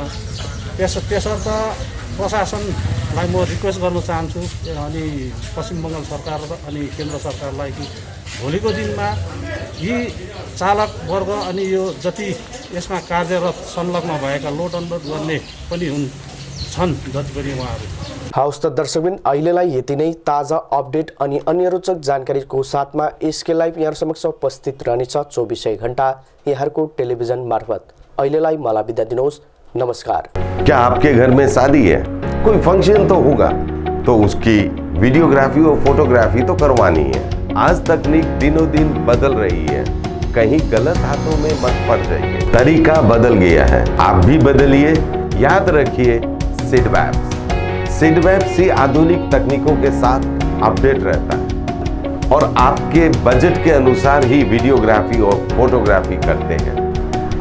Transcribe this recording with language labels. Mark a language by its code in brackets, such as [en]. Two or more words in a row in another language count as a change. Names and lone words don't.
[ne] त्यसर्थ प्रशासनलाई म रिक्वेस्ट गर्न चाहन्छु अनि पश्चिम बङ्गाल सरकार अनि केन्द्र सरकारलाई कि भोलिको दिनमा यी चालक वर्ग अनि यो जति यसमा कार्यरत संलग्न भएका [en] load unload [ne] गर्ने पनि छन् जति पनि उहाँहरू। हवस् त दर्शकबिन, अहिलेलाई यति नै। ताजा अपडेट अनि अन्य रोचक जानकारीको साथमा एसके लाइभ यहाँ समक्ष उपस्थित रहनेछ 24 घण्टा यहाँको टेलिभिजन मार्फत। अहिलेलाई मलाई बिदा दिनुहोस्। नमस्कार। [hi] क्या आपके घर में शादी है, कोई फंक्शन तो होगा, तो उसकी वीडियोग्राफी और फोटोग्राफी तो करवानी है। आज तकनीक दिनों दिन बदल रही है, कहीं गलत हाथों में मत पड़ जाइए। तरीका बदल गया है, आप भी बदलिए। याद रखिए सिडवैप से आधुनिक तकनीकों के साथ अपडेट रहता है और आपके बजट के अनुसार ही वीडियोग्राफी और फोटोग्राफी करते हैं।